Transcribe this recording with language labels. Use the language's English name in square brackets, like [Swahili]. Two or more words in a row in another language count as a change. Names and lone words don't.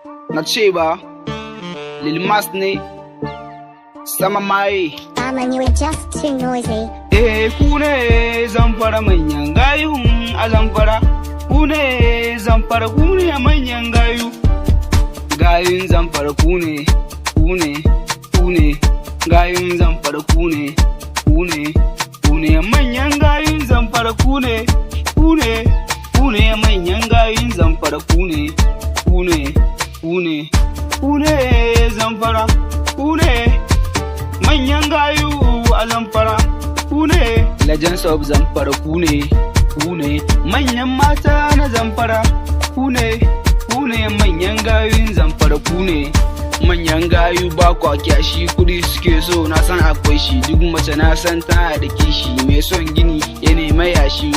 [Hausa] Na ce ba, Lil Mas ne, sama maye. Aman, [English] you are just too noisy. [Hausa] Eh, ku ne Zamfara manyan gayun a Zamfara. Ku ne Zamfara, ku ne manyan gayu. Gayun Zamfara ku ne. ku ne, ku ne. Gayun Zamfara ku ne, ku ne, ku ne. Manyan gayun Zamfara ku ne, ku ne, ku ne. Manyan gayun Zamfara ku ne, ku ne, ku ne. Ku ne Zamfara, ku ne. Manyan gayu a Zamfara, ku ne. [English] Legends of Zamfara, [Hausa] ku ne, ku ne. Manyan mata na Zamfara, ku ne, ku ne. Manyan gayun Zamfara, ku ne. Manyan gayu ba kwa kyashi, kuɗi suke so, na san akwai shi. Duk mace na san tana da kishi, mai son gini ya nema yashi.